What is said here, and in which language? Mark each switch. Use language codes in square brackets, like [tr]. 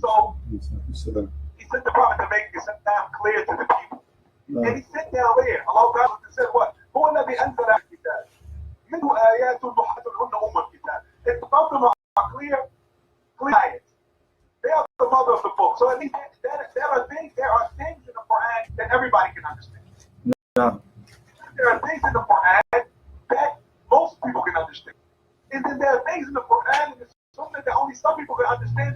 [en] So he sent the Prophet to make Islam clear to the people. And he said down there, Allah Ta'ala said what? [ar] هو الذي أنزل الكتاب منه آيات محدثات أم الكتاب. [en] If the Prophet are clear ayats. They are the mother of the book. So at least there are things in the Quran that everybody can understand. No. There are things in the Quran that most people can understand. And then there are things in the Quran and the Sunnah that only some people can understand.